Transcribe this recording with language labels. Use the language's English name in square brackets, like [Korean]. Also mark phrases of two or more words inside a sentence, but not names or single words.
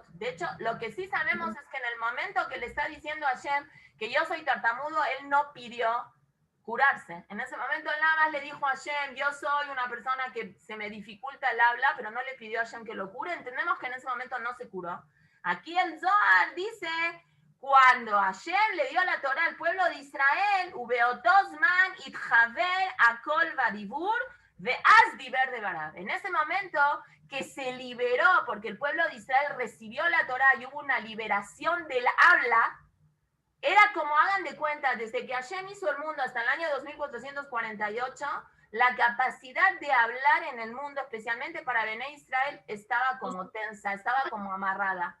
[Spanish] De hecho, lo que sí sabemos es que en el momento que le está diciendo a Hashem que yo soy tartamudo, él no pidió curarse. En ese momento él nada más le dijo a Hashem, yo soy una persona que se me dificulta el habla, pero no le pidió a Hashem que lo cure. Entendemos que en ese momento no se curó. Aquí el Zohar dice, cuando Hashem le dio la Torah al pueblo de Israel, [Aramaic] ובההוא זמנא אתחבר קלא ודבורא ואז דיבר דברים. [Spanish] En ese momento que se liberó, porque el pueblo de Israel recibió la Torah y hubo una liberación del habla, era como, hagan de cuenta, desde que Hashem hizo el mundo hasta el año 2448, la capacidad de hablar en el mundo, especialmente para Bené Israel, estaba como tensa, estaba como amarrada.